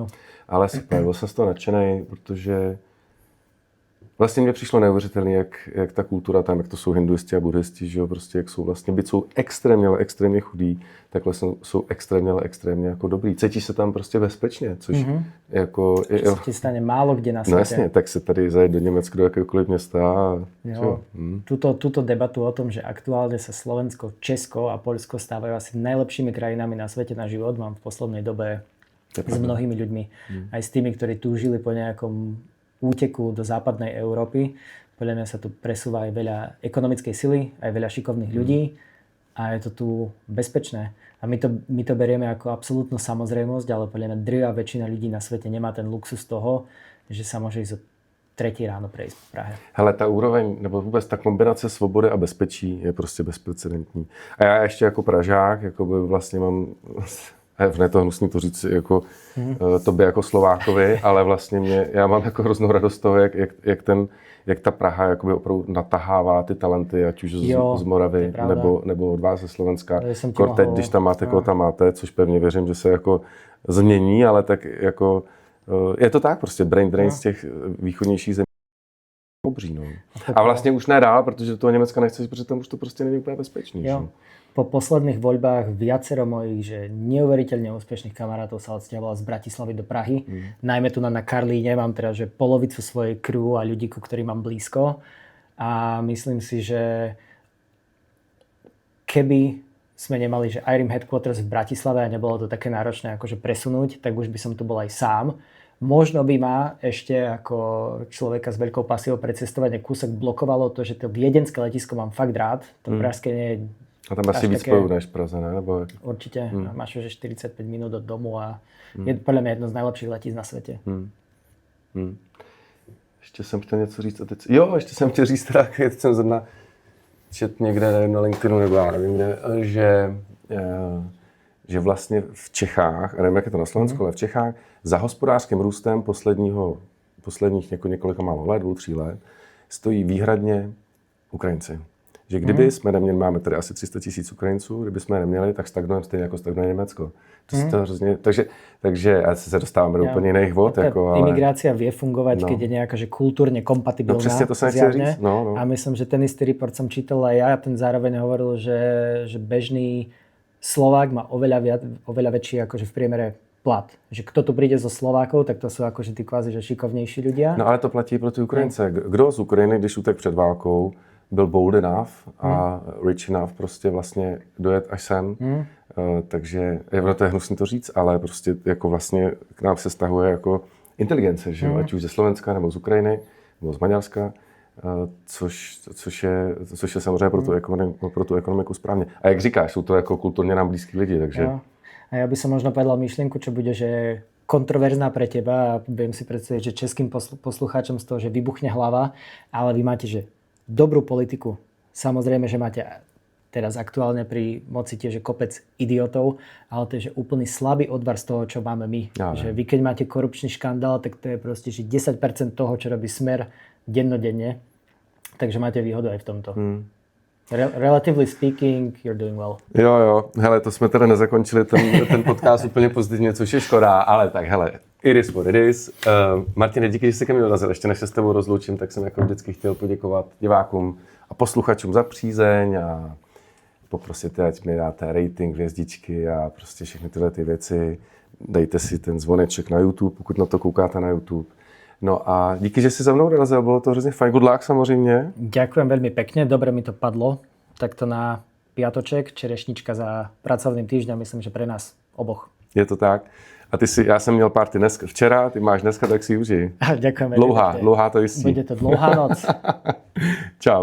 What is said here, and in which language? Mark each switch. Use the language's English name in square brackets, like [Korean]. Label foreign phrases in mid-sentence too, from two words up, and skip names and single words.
[Czech] Ale super, byl jsem z toho nadšenej, protože vlastně mně přišlo neuvěřitelné, jak ta kultura tam, jak to jsou hinduisti a buddhisti, že jo, prostě jak jsou vlastně, byť jsou extrémně chudí, takhle jsou extrémně jako dobrý. Cítíš se tam prostě bezpečně, což jako... Co se ti stane málo kde na světě. No jasně, tak se tady zajet do Německa, do jakéhokoliv města a... [Slovak] Jo, túto debatu o tom, že aktuálne sa Slovensko, Česko a Poľsko stávajú asi najlepšími krajinami na svete na život, mám v poslednej dobe s mnohými ľuďmi. Aj s tými, ktorí túžili po nejakom úteku do západnej Európy. Podľa mňa sa tu presúva aj veľa ekonomickej sily, aj veľa šikovných ľudí a je to tu bezpečné. A my to berieme ako absolútnu samozrejmosť, ale podľa mňa drvivá väčšina ľudí na svete nemá ten luxus toho, že sa môže ísť o 3 ráno prejsť v Prahe. [Czech] Hele, ta úroveň, nebo vůbec ta kombinace svobody a bezpečí je prostě bezprecedentní. A já ještě jako Pražák, jako by vlastně mám... Ne, to hnusný to říct jako tobě jako Slovákovi, ale vlastně já mám jako hroznou radost z toho, jak ta Praha jakoby opravdu natahává ty talenty, ať už z Moravy nebo od vás ze Slovenska. Teď, když tam máte, koho tam máte, což pevně věřím, že se jako změní, ale tak jako je to tak prostě, [English] brain drain [Czech] z těch východnějších zemí obří, no. A vlastně už ne dál, protože do toho Německa nechceš, protože tam už to prostě není úplně bezpečný. [Slovak] Po posledných voľbách viacero mojich že neuveriteľne úspešných kamarátov sa odsťahovalo z Bratislavy do Prahy. Najmä tu na Karlíne mám teda že polovicu svojej crew a ľudí, ku ktorým mám blízko. A myslím si, že keby sme nemali že IRIM Headquarters v Bratislave a nebolo to také náročné akože presunúť, tak už by som tu bol aj sám. Možno by ma ešte ako človeka s veľkou pasiou pre cestovanie kúsok blokovalo to, že to viedenské letisko mám fakt rád. To pražské nie je. [Czech] A tam asi víc spojů než v Praze, ne? Nebo... [Slovak] Určite. Máš už 45 minút od domu a je podľa mňa jedno z najlepších letísk na svete. [Czech] Ještě jsem chtěl něco říct. Ještě jsem chtěl říct, teď jsem zrovna čet někde na LinkedInu, nebo já nevím kde, že vlastně v Čechách, a nevím, jak je to na Slovensku, ale v Čechách za hospodářským růstem posledních několika málo let, 2-3 let, stojí výhradně Ukrajinci. Že kdyby jsme neměli, máme tady asi 300 000 Ukrajinců, kdyby jsme je neměli, tak stagnujeme stejně jako stagnuje Německo. To hrozně, takže já se dostáváme do úplně jiných vod. Jako, ale... [Slovak] Imigrácia vie fungovať, keď je nejaká že kultúrne kompatibilná. [Czech] No přesně to jsem chtěl říct. [Slovak] A myslím, že ten istý report som čítal aj ja, ten zároveň hovoril, že bežný Slovák má oveľa väčší akože v priemere plat. Že kto tu príde zo Slovákov, tak to sú akože tí kvázi že šikovnější ľudia. [Czech] No ale to platí pro ty Ukrajince. Kdo z Ukrajiny, když utek před válkou, byl [English] bold enough [Czech] a [English] rich enough [Czech] prostě vlastně dojet až sem. Takže to je hnusný to říct, ale prostě jako vlastně k nám se stahuje jako inteligence, že jo? Ať už ze Slovenska, nebo z Ukrajiny, nebo z Maďarska, což je samozřejmě pro tu ekonomiku správně. A jak říkáš, jsou to jako kulturně nám blízký lidi, takže... Jo. [Slovak] A ja by som možno povedal myšlienku, čo bude, že kontroverzná pre teba a viem si predstaviť, že českým poslucháčom z toho, že vybuchne hlava, ale vy máte, že dobrú politiku. Samozrejme, že máte teraz aktuálne pri moci tiež kopec idiotov, ale to je že úplný slabý odvar z toho, čo máme my. Ja, že vy keď máte korupčný škandál, tak to je proste že 10% toho, čo robí Smer dennodenne. Takže máte výhodu aj v tomto. [English] Relatively speaking, you're doing well. [Czech] Jo. Hele, to jsme teda nezakončili ten podcast úplně pozitivně, což je škoda, ale tak hele, [English] it is what it is. [Czech] Martine, díky, že jsi ke mně dorazil. Ještě než se s tebou rozloučím, tak jsem jako vždycky chtěl poděkovat divákům a posluchačům za přízeň a poprosit, ať mi dáte rating, hvězdičky a prostě všechny tyhle ty věci. Dejte si ten zvoneček na YouTube, pokud na to koukáte na YouTube. No a díky, že si za mnou dorazil, bylo to hrozně fajn. [English] Good luck [Czech] samozřejmě. [Slovak] Ďakujem veľmi pekne, dobre mi to padlo. Takto na piatoček, čerešnička za pracovným týždňom, myslím, že pre nás oboch. [Czech] Je to tak. A já jsem měl party včera, ty máš dneska, tak si užij. [Slovak] Ďakujem veľmi pekne. [Czech] Dlouhá to jistí. Bude to dlouhá noc.